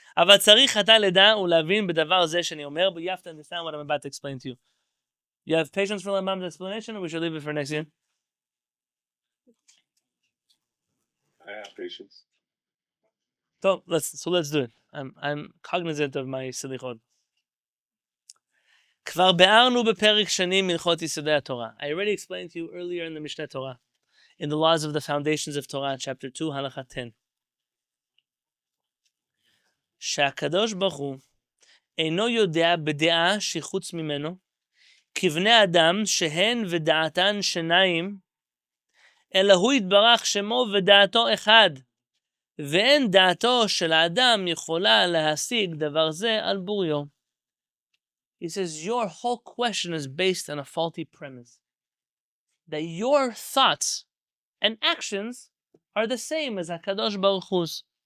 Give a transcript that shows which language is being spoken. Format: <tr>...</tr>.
<he>אבל צריך אתה לדע ולהבין בדבר זה שאני אומר,</he> <en>but you have to understand what I'm about to explain to you. You have patience for Rambam's explanation, or we should leave it for next year? I have patience. So let's do it. I'm cognizant of my silichot.</en> <he>כבר ביארנו בפרק שני מלכות יסודי התורה.</he> <en>I already explained to you earlier in the Mishneh Torah, in the laws of the foundations of Torah, chapter 2, halacha 10.</en> <he>שהקדוש ברוך הוא אינו יודע בדעה שחוץ ממנו, כבני אדם שהן ודעתן שניים, אלא הוא יתברך שמו ודעתו אחד, ואין דעתו של האדם יכולה להשיג דבר זה על בוריו.</he> <en>He says, your whole question is based on a faulty premise. That your thoughts and actions are the same as HaKadosh Baruch Hu's.</en>